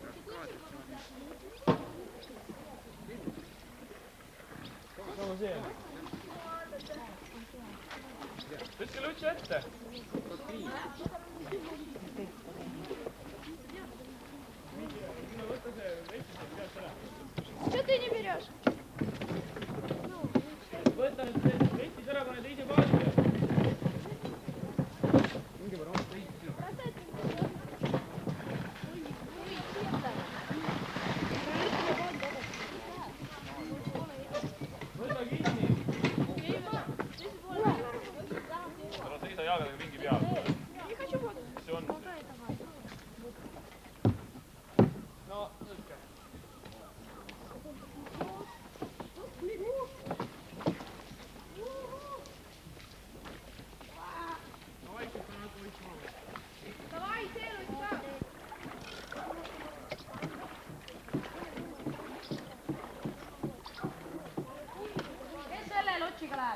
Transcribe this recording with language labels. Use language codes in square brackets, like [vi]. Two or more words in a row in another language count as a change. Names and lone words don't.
[et] Sama see. Tõstke lutsi ette. [ru] Что ты не берешь? [et] Võta nüüd vetid ära, pane teise paadi peale. Võta kinni. Ära seisa jalgadega ringi peal. Mis see on? No, tõstke. [ru] Давай, делай, [et] kes selle lotsiga läheb?